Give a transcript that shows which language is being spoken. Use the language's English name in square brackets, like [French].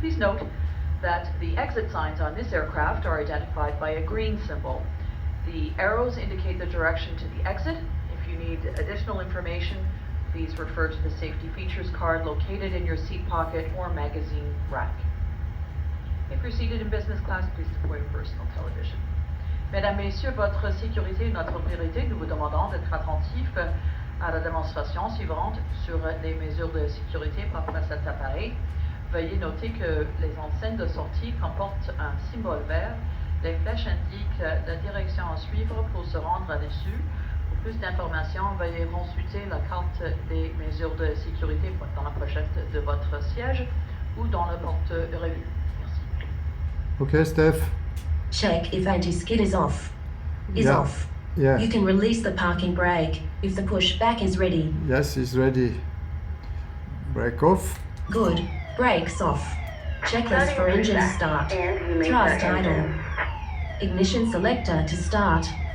[English] Please note that the exit signs on this aircraft are identified by a green symbol. The arrows indicate the direction to the exit. If you need additional information, please refer to the safety features card located in your seat pocket or magazine rack. If you're seated in business class, please deploy personal television. [French] Mesdames, Messieurs, votre sécurité est notre priorité. Nous vous demandons d'être attentifs à la démonstration suivante sur les mesures de sécurité propres à cet appareil. Veuillez noter que les enseignes de sortie comportent un symbole vert. Les flèches indiquent la direction à suivre pour se rendre là-dessus. Pour plus d'informations, veuillez consulter la carte des mesures de sécurité dans la pochette de votre siège ou dans le porte-revue. Merci. [English] Okay, Steph. Check if anti-skid is off. Yeah. Off. Yeah. You can release the parking brake if the push back is ready. Yes, it's ready. Brake off. Good. Brakes off. Checklist for engine start. Thrust idle. Ignition selector to start.